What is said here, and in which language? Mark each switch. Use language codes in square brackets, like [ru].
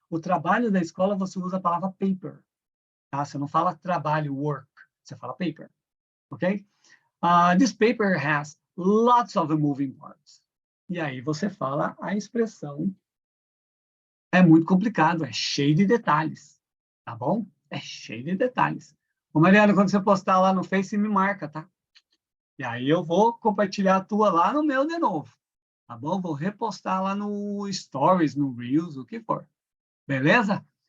[pt] O trabalho da escola, você usa a palavra paper. Tá? Você não fala trabalho, work. Você fala paper. Ok? [en] This paper has lots of moving parts. [pt] E aí você fala a expressão. É muito complicado, é cheio de detalhes. Tá bom? É cheio de detalhes. Ô, Mariana, quando você postar lá no Face, me marca, tá? E aí eu vou compartilhar a tua lá no meu de novo. Tá bom? Vou repostar lá no Stories, no Reels, o que for. Beleza?